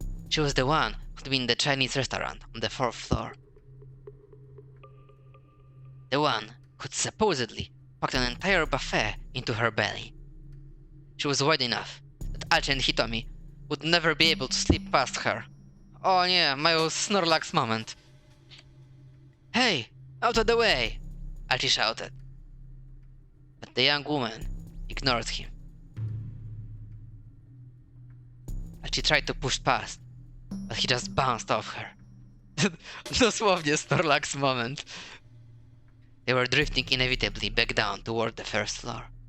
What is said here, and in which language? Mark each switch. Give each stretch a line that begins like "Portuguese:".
English: She was the one who'd been in the Chinese restaurant on the 4th floor. The one who'd supposedly packed an entire buffet into her belly. She was wide enough that Achi and Hitami would never be able to slip past her.
Polish: O nie, mają Snorlax moment.
English: Hey, out of the way! Achi shouted. But the young woman ignored him. And she tried to push past, but he just bounced off her.
Polish: Dosłownie
English: Snorlax moment. They were drifting inevitably back down toward the first floor.